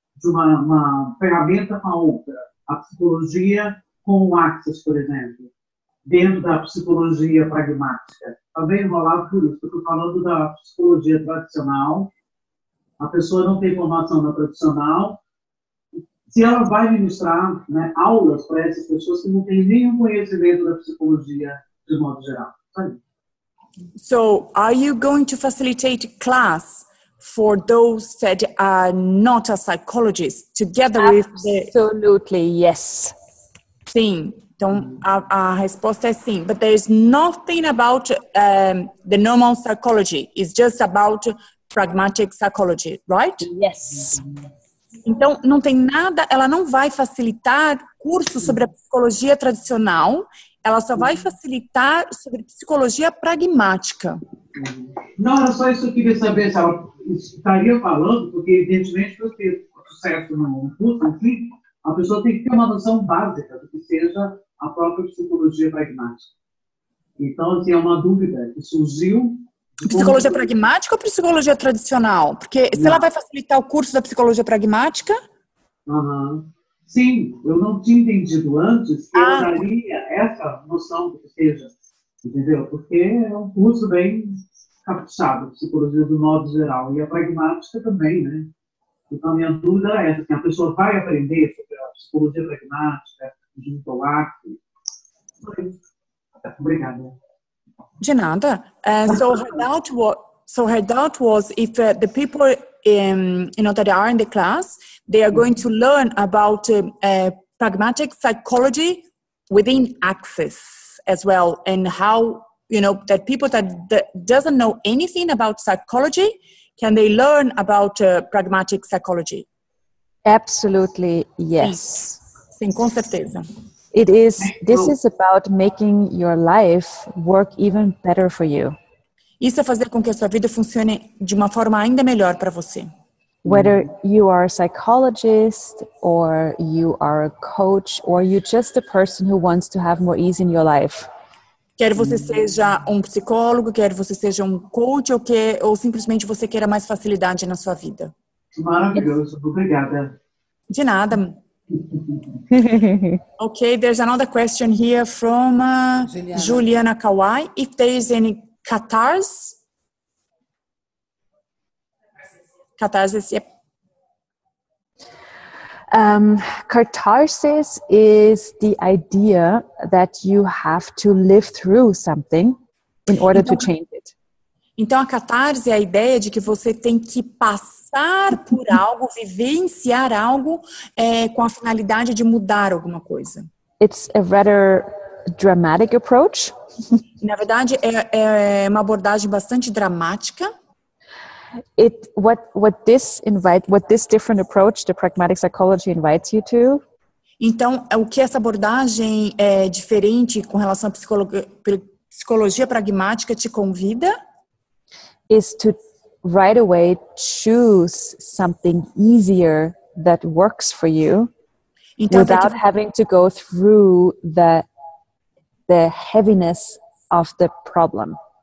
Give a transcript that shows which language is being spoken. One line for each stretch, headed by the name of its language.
Portuguese: De uma ferramenta com a outra. A psicologia com o Access, por exemplo, dentro da psicologia pragmática. Está bem enrolado por isso, eu estou falando da psicologia tradicional. A pessoa não tem formação na tradicional. Se ela vai ministrar, né, aulas para essas pessoas que não têm nenhum conhecimento da psicologia de modo geral. Sabe?
English: So, are you going to facilitate class for those that are not a psychologist, together with the... Absolutely, yes.
Portuguese: Sim, então a resposta é sim.
English: But there is nothing about the normal psychology. It's just about pragmatic psychology, right? Yes.
Portuguese: Então, não tem nada, ela não vai facilitar curso sobre a psicologia tradicional, ela só vai facilitar sobre psicologia pragmática. Não, era só isso que eu queria saber, se ela estaria falando, porque, evidentemente, para ter sucesso no curso, assim, a pessoa tem que ter uma noção básica do que seja a própria psicologia pragmática. Então, assim, é uma dúvida que surgiu. Psicologia pragmática ou psicologia tradicional? Porque se ela vai facilitar o curso da psicologia pragmática... Sim, eu não tinha entendido antes que eu daria essa noção do que seja, entendeu? Porque é um curso bem caprichado, psicologia do modo geral, e a pragmática também, né? Então, a minha dúvida é essa, que a pessoa vai aprender sobre a psicologia pragmática junto ao Access. Obrigada. De nada.
English: So her doubt was if the people that are in the class, they are going to learn about pragmatic psychology within Access as well, and how that people that doesn't know anything about psychology, can they learn about pragmatic psychology? Absolutely, yes.
Portuguese: Sim, com certeza.
English: This is about making your life work even better for you.
Portuguese: Isso é fazer com que a sua vida funcione de uma forma ainda melhor para você.
English: Whether you are a psychologist, or you are a coach, or you're just a person who wants to have more ease in your life.
Portuguese: Quer você seja um psicólogo, quer você seja um coach, ou simplesmente você queira mais facilidade na sua vida. Maravilhoso, obrigada. De nada.
English: Okay, there's another question here from Juliana Kawai. If there is any catharsis, yep. Catharsis is the idea that you have to live through something in order to change it.
Portuguese: Então, a catarse é a ideia de que você tem que passar por algo, vivenciar algo com a finalidade de mudar alguma coisa.
English: It's a rather dramatic approach.
Portuguese: Na verdade, é uma abordagem bastante dramática.
English: What this different approach, the pragmatic psychology, invites you to.
Portuguese: Então, o que essa abordagem diferente com relação à psicologia pragmática te convida?
English: Is to right away choose something easier that works for you
Portuguese: Então,
English: without having to go through the heaviness of the problem.